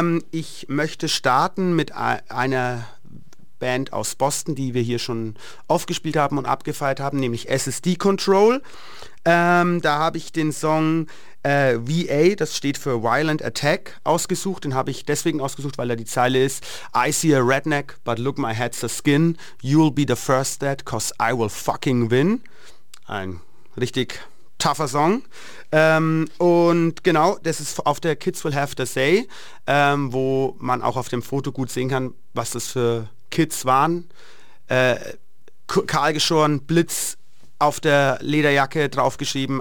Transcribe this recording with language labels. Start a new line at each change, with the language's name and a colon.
German: Ich möchte starten mit einer Band aus Boston, die wir hier schon aufgespielt haben und abgefeiert haben, nämlich SSD Control. Da habe ich den Song VA, das steht für Violent Attack, ausgesucht. Den habe ich deswegen ausgesucht, weil da die Zeile ist:
English: I see a redneck, but look, my head's a skin. You'll be the first dead, 'cause I will fucking win.
German: Ein richtig tougher Song. Und genau, das ist auf der Kids Will Have the Say, wo man auch auf dem Foto gut sehen kann, was das für Kids waren. Kahlgeschoren, Blitz auf der Lederjacke draufgeschrieben.